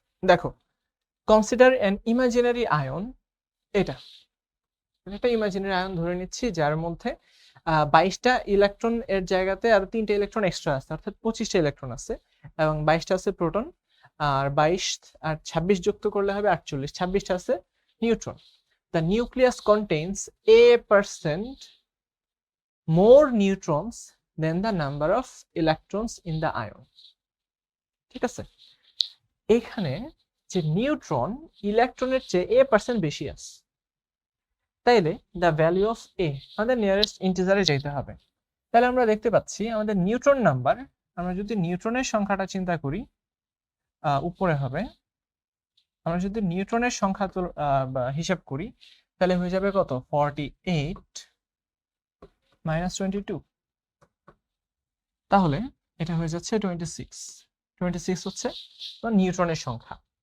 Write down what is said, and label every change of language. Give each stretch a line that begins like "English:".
Bangla: দেখো,
English: consider an imaginary ion,
Bangla: এটা একটা ইমাজিনারি আয়ন ধরে নিচ্ছি যার মধ্যে 22টা ইলেকট্রন এর জায়গাতে আরো 3টে ইলেকট্রন এক্সট্রা আছে, অর্থাৎ 25টা ইলেকট্রন আছে, এবং 22টা আছে প্রোটন, আর 22 আর 26 যুক্ত করলে হবে 48, 26টা আছে neutron.
English: The nucleus contains a% more neutrons than the number of electrons in the ion.
Bangla: ঠিক আছে, এখানে যে নিউট্রন ইলেকট্রনের চেয়ে a% বেশি আছে, তাইলে
English: the value of a,
Bangla: আমাদের নিয়ারেস্ট ইন্টিজারে যেতে হবে। তাহলে আমরা দেখতে পাচ্ছি আমাদের নিউট্রন নাম্বার, আমরা যদি নিউট্রনের সংখ্যাটা চিন্তা করি, উপরে হবে, আমরা যদি নিউট্রনের সংখ্যা হিসাব করি তাহলে হয়ে যাবে কত, 48 মাইনাস 22, তাহলে এটা হয়ে যাচ্ছে 26 হচ্ছে নিউট্রনের সংখ্যা।